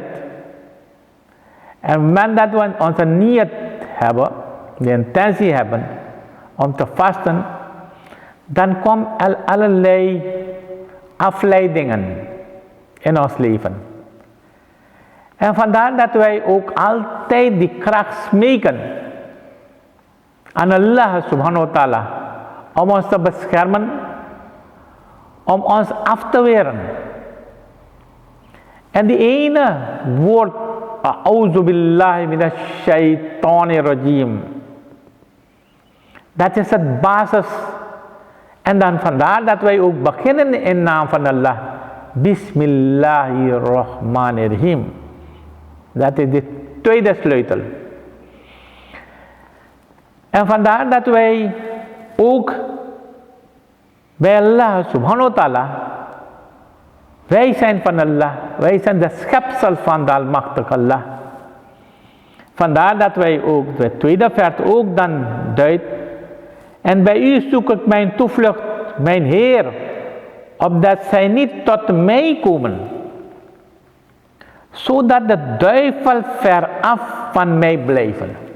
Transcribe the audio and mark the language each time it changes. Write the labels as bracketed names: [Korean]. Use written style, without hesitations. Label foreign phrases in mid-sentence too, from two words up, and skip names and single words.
[Dutch] En op het moment dat we onze niyat hebben, de intentie hebben om te vasten, dan komen allerlei afleidingen in ons leven. En vandaar dat wij ook altijd die kracht smeken aan Allah [Arabic] سبحانه وتعالى [Dutch] om ons te beschermen, om ons af te weren. En die ene woord, [Arabic] أعوذ بالله من الشيطان الرجيم, [Dutch] dat is het basis. En dan vandaar dat wij ook beginnen in naam van Allah. Bismillahirrahmanirrahim. Dat is de tweede sleutel. En vandaar dat wij ook bij Allah [Arabic] سبحانه وتعالى [Dutch] Wij zijn van Allah. Wij zijn de schepsel van de Almachtige Allah. Vandaar dat wij ook de tweede vers ook dan duidt. En bij u zoek ik mijn toevlucht, mijn Heer, opdat zij niet tot mij komen, zodat de duivel veraf van mij blijven.